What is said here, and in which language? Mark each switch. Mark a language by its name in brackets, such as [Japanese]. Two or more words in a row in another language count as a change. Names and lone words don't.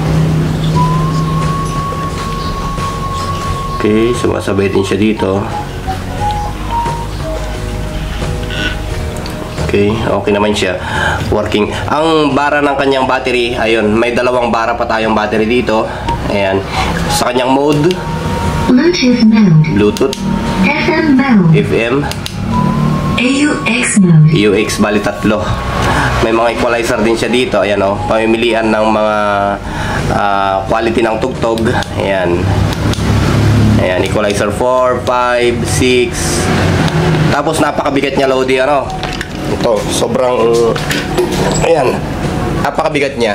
[Filipino] Okay, sumasabay din siya dito. Okay, okay naman siya. Working. Ang bara ng kanyang battery, ayun, may dalawang bara pa tayong battery dito. Ayan. Sa kanyang mode, [English] Bluetooth mode. Bluetooth, FM mode. FM, AUX mode. AUX, [Filipino] bali tatlo. May mga equalizer din siya dito. Ayan o, pamimilian ng mga quality ng tugtog. Ayan. Ayan, equalizer 4, 5, 6. Tapos napakabigat niya, Lodi, ano. Ito, sobrang, ayan, napakabigat niya.